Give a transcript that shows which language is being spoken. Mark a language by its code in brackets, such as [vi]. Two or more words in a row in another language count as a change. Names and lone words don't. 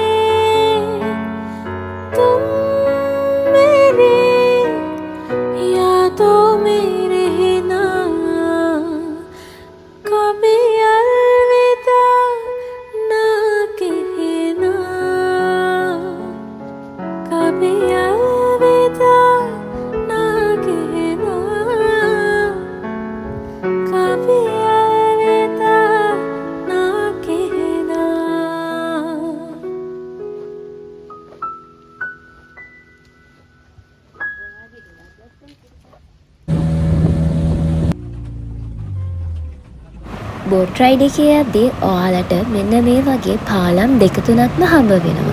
[hi] तुम मेरी यादों में रहना कभी अलविदा ना कहना कभी अलविदा ना कहना कभी अलविदा ना कहना [si] බෝට් රයිඩ් එකේ යද්දී ඔයාලට මෙන්න මේ වගේ පාලම් දෙක තුනක්ම හම්බ වෙනවා.